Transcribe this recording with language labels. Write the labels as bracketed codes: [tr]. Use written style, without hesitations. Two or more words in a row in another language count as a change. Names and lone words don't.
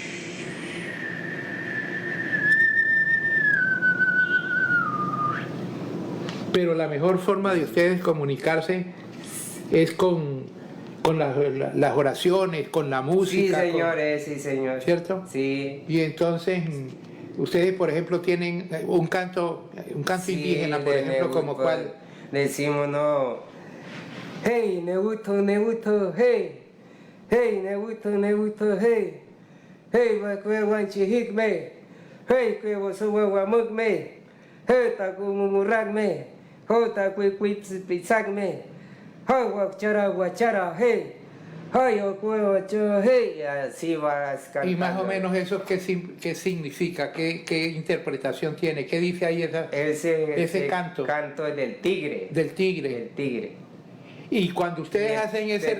[es] Pero la mejor forma de ustedes comunicarse es con las oraciones, con la Sí, música. señores, sí, señor. ¿Cierto? Sí. Y entonces, ustedes, por ejemplo, tienen un canto Sí, indígena, por ejemplo, como cuál. Decimos, no. Hey, neguto, hey. Hey, neguto, hey. Hey, bakwe wanchihik me. Hey, kwe wosuwa wamuk me. Hey, taku mumurak me. Ho, taku pisak me. Ho, wachara, hey. Hey, okwe wacho, hey. Y así vas cantando. Y más o menos eso, ¿qué significa? ¿Qué interpretación tiene? ¿Qué dice ahí ese canto? Canto del tigre. Del tigre. Del tigre. Y cuando ustedes hacen ese...